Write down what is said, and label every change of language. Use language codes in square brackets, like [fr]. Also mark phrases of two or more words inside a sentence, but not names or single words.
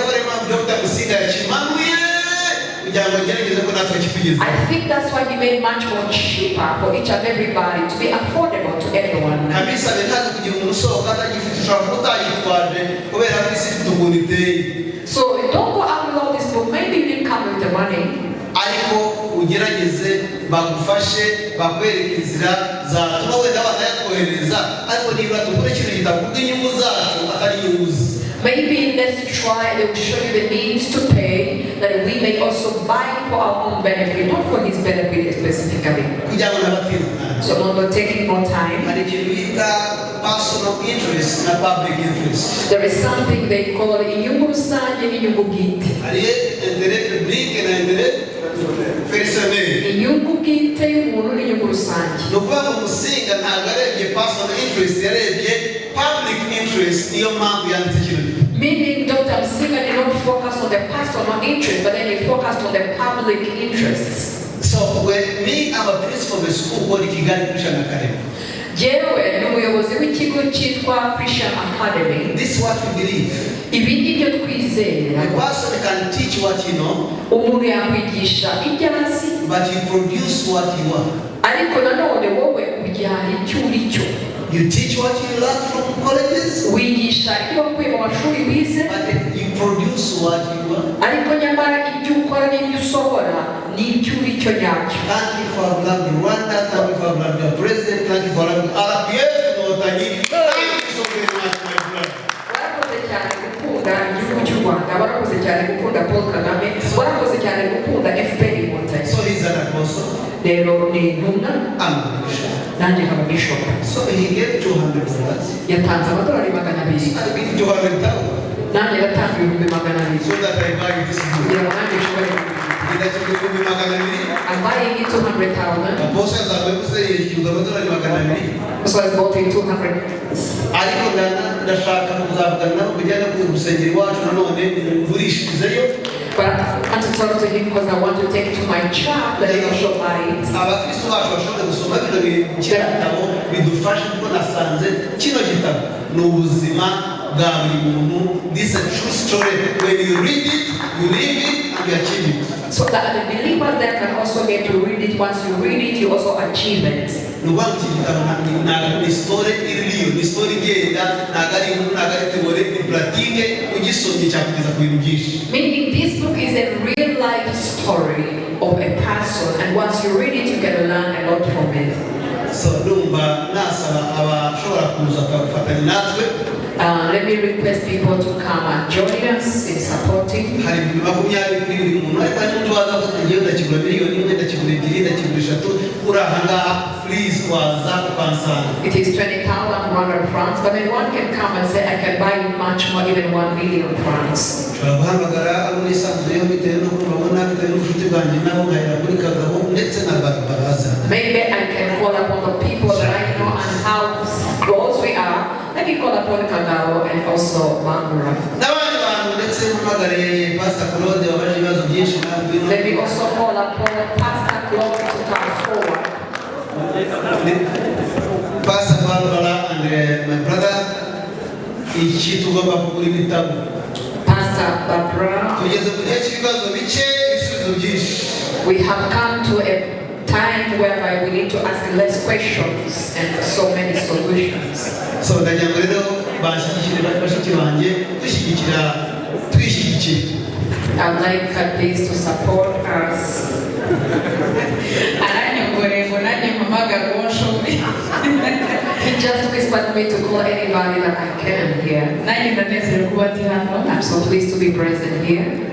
[en] think that's why he made much more cheaper for each and everybody to be affordable to everyone. So don't go out with all this book. Maybe you didn't come with the money. [rw] ugerageze bagufashe bakwereka inzira zatuma wenda banayakohereza ariko niba tugure ikintu kitavuga inyungu zacu atari inyunguzi. [en] Maybe let's try, they will show you the means to pay that we may also buy for our own benefit, not for his benefit specifically. So not taking more time. Personal interest and public interest. There is something they call [rw] inyungu rusange n'inyungu bwite. Inyungu bwite y'umuntu n'inyungu rusange. No kuvuga ngo Musinga ntabwo arebye [en] personal interest, [rw] yarebye [en] public interest, [rw] niyo mpamvu yanditse ikintu. [en] Meaning Dr. Musinga did not focus on the personal interest, but then he focused on the public interests. So when me, I'm a principal of a school called Kigali Christian Academy. [rw] Jewe ni umuyobozi w'ikigo cyitwa Christian Academy. [en] This is what we believe. [rw] Ibi nibyo twizera. [en] A person can teach what you know. [rw] Umuntu yakwigisha ibyo azi. [en] But you produce what you want. [rw] Ariko nanone wowe ubyara icyo uri cyo. [en] You teach what you learn from colleges. [rw] Wigisha ibyo wakuye mu mashuri wize. [en] But you produce what you want. [rw] Ariko nyamara ibyo ukora n'ibyo usohora ni icyo uri cyo nyacyo. [en] Thank you for loving Rwanda. Thank you for loving the president. Thank you for loving RPF. Thank you so very much, my brother. [rw] Warakoze cyane gukunda igihugu cy'u Rwanda. Warakoze cyane gukunda Paul Kagame. Warakoze cyane gukunda FPR inkotanyi. [en] So he's an apostle. [rw] Rero ni intumwa. Nanjye nkaba bishop. [en] So he gave $200. [rw] Yatanze amadolari 200. [en] I give $200,000. [rw] Nanjye yatanze ibihumbi 200. [en] So that I buy this book. [rw] Kugira ngo nanjye nshobore kubigura. [en] I'm buying it $200,000. [rw] Apostle azavuze yishyuza amadolari 200. [en] So I bought it $200. [rw] Ariko ndashaka kuzavugana nabo kujyana ku rusengero iwacu nanone ngurishirizeyo. [en] But I want to talk to him because I want to take it to my church that he also buy it. [rw] Abakristo bacu bashobora gusoma bino gitabo bidufasha kuko nasanze kino gitabo ni ubuzima bwa buri muntu. [en] This is a true story. When you read it, you live it, and you achieve it. So that the believers there can also get to read it. Once you read it, you also achieve it. [rw] Nubangu iki gitabo ni story iriyo, ni story igenda, nagari teore ni pratique ugisomye cyakugeza ku bintu byinshi. [en] Meaning this book is a real life story of a person, and once you read it, you can learn a lot from it. [rw] So numva nasaba abashobora kuza kufatanya natwe. [en] Let me request people to come and join us in supporting. [rw] Hari makumyabiri kuri buri muntu ariko n'undi waza kugira ndakigura miliyoni imwe ndakigura ebyiri ndakigura eshatu urahangaha please waza ukansanga. [en] It is 20,100 francs, but then one can come and say I can buy much more, even 1 million francs. [rw] Turabahamagara abo nisanzuyeho bitewe n'uko babona bitewe n'ubucuti bwanjye nabo nkahera kuri Kagabo ndetse na baraza. [en] Maybe I can call upon the people that I know and how close we are. Let me call upon Kagabo and also Mangura. [rw] N'abandi bantu ndetse mpamagare Pastor Claude wabaje ibibazo byinshi nabwo. [en] Let me also call upon Pastor Claude to come forward. Pastor Barbara and my brother, [rw] iki tugomba kugura ibitabo. [en] Pastor Barbara. [rw] Tugeze mu gihe cy'ibibazo bike ibisubizo byinshi. [en] We have come to a time whereby we need to ask less questions and so many solutions. [rw] So ndagira ngo rero bashyigikire bashiki banjye twishyigikire. [en] I'd like this to support us. He just whispered me to call anybody that I can here. I'm so pleased to be present here.